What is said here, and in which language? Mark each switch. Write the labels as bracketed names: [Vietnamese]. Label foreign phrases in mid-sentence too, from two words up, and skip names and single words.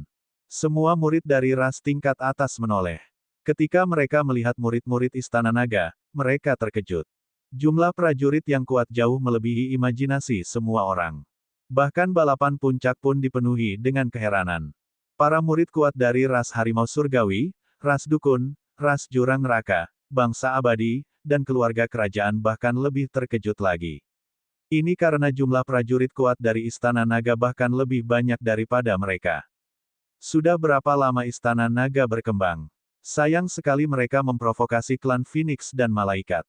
[Indonesian] Semua murid dari ras tingkat atas menoleh. Ketika mereka melihat murid-murid Istana Naga, mereka terkejut. Jumlah prajurit yang kuat jauh melebihi imajinasi semua orang. Bahkan balapan puncak pun dipenuhi dengan keheranan. Para murid kuat dari ras harimau surgawi, ras dukun, ras jurang neraka, bangsa abadi, dan keluarga kerajaan bahkan lebih terkejut lagi. Ini karena jumlah prajurit kuat dari Istana Naga bahkan lebih banyak daripada mereka. Sudah berapa lama Istana Naga berkembang? Sayang sekali mereka memprovokasi klan Phoenix dan Malaikat.